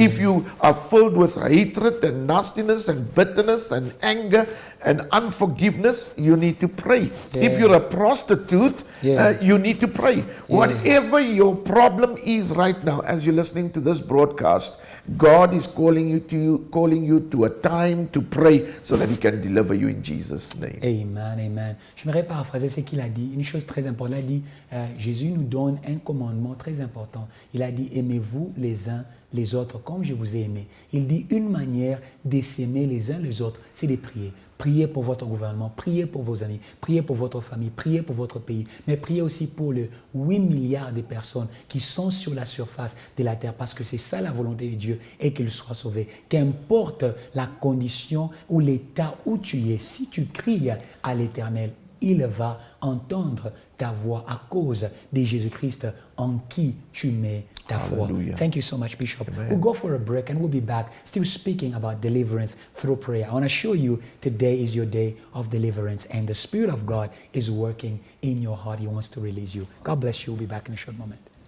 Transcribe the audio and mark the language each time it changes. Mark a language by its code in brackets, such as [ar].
[en] If you are filled with hatred and nastiness and bitterness and anger and unforgiveness, you need to pray. If you're a prostitute, Yes. you need to pray. Whatever your problem is right now, as you're listening to this broadcast, God is calling you to a time to pray, so that He can deliver you in Jesus' name. Amen, amen. [fr] J'aimerais paraphraser ce qu'il a dit. Une chose très importante, il a dit, Jésus nous donne un commandement très important. Il a dit, aimez-vous les uns les autres comme je vous ai aimé. Il dit, une manière de s'aimer les uns les autres, c'est de prier. Priez pour votre gouvernement, priez pour vos amis, priez pour votre famille, priez pour votre pays, mais priez aussi pour les 8 milliards de personnes qui sont sur la surface de la terre, parce que c'est ça la volonté de Dieu, et qu'ils soient sauvés. Qu'importe la condition ou l'état où tu es, si tu cries à l'Éternel, il va entendre ta voix à cause de Jésus-Christ en qui tu mets ta foi. [en] Hallelujah. Thank you so much, Bishop. Amen. We'll go for a break and we'll be back still speaking about deliverance through prayer. I want to show you today is your day of deliverance, and the Spirit of God is working in your heart. He wants to release you. God bless you. We'll be back in a short moment.